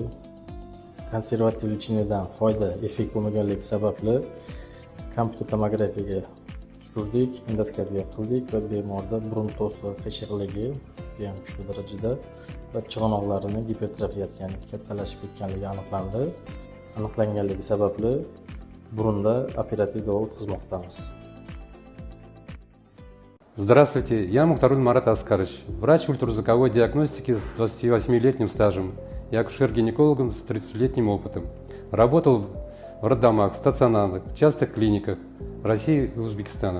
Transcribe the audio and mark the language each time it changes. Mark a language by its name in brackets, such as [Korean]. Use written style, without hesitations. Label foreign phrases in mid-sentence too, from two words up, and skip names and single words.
[Uzbek] Konservativ lechinidan foyda, effekt bo'lmaganligi sababli kompyuter tomografiyaga tushirdik, endoskopiya qildik va bemorda burun to'siq, qiyshig'ligi ham kuchli darajada va chig'anoqlarining gipertrofiyasi, ya'ni kattalashib ketganligi aniqlandi. Aniqlanganligi sababli burunda operativ davo o'tkazmoqdamiz. [Russian] Здравствуйте, я Мухтаруль Марат Аскарович, врач ультразвуковой диагностики с 28-летним стажем и акушер-гинекологом с 30-летним опытом. Работал в роддомах, стационарных, частых клиниках России и Узбекистана.